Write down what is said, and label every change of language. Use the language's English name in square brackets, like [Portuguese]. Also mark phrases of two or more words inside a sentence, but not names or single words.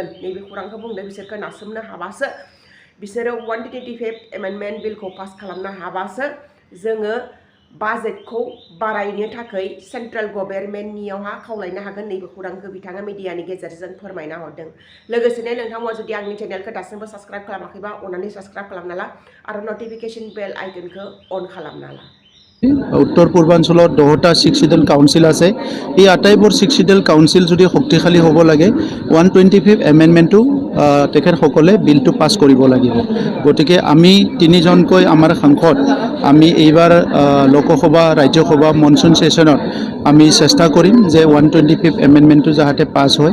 [Bodo] नैबे खौरांखौ बुंदों बिसोरखौ नासोमनो हाबासो बिसोरो 125 एमेन्डमेन्ट बिलखौ पास खालामनो हाबासो जोङो बाजेटखौ बारायनो थाखाय [English] central governmentniyaoha [Bodo] खावलायनो हागोन। नैबे खौरांखौ बिथाङा मिडियानि गेजेरजों फोरमायना हरदों। लोगोसेनो नोंथांमोना जुदि आंनि चेनेलखौ दासिमबो साबस्क्राइब खालामाखैबा अन्नानै साबस्क्राइब खालामना ला आरो [English] notification bell iconkhou [Bodo] अन खालामना ला। [Assamese] উত্তৰ পূৰ্বাঞ্চলত 10টা [English] sixth-schedule council [Assamese] আছে। এই আটাইবোৰ [English] sixth-schedule council [Assamese] যদি শক্তিশালী হ'ব লাগে 125 এমেণ্ডমেণ্টটো তেখেতসকলে বিলটো পাছ কৰিব লাগিব। গতিকে আমি তিনিজনকৈ আমাৰ সাংসদ আমি এইবাৰ লোকসভা ৰাজ্যসভা [English] monsoon sessionot [Assamese] আমি চেষ্টা কৰিম যে 125 এমেণ্ডমেণ্টটো যাতে পাছ হয়।